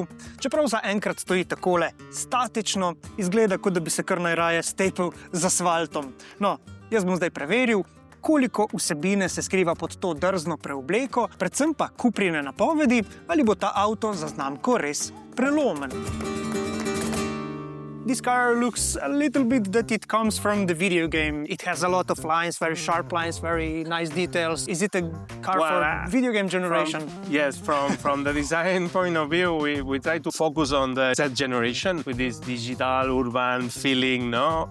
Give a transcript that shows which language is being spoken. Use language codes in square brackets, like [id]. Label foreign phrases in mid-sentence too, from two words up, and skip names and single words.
[sl] Čeprav zaenkrat stoji takole statično, izgleda, kot da bi se kar najraje stepel z asfaltom. No, jaz bom zdaj preveril, koliko vsebine se skriva pod to drzno preobleko, predvsem pa Cuprine napovedi, ali bo ta avto za znamko res prelomen. [en] This car looks a little bit that it comes from the video game. It has a lot of lines, very sharp lines, very nice details. Is it a car for video game generation? Yes, from the design point of view, we try to focus on the Z generation with this digital, urban feeling, no?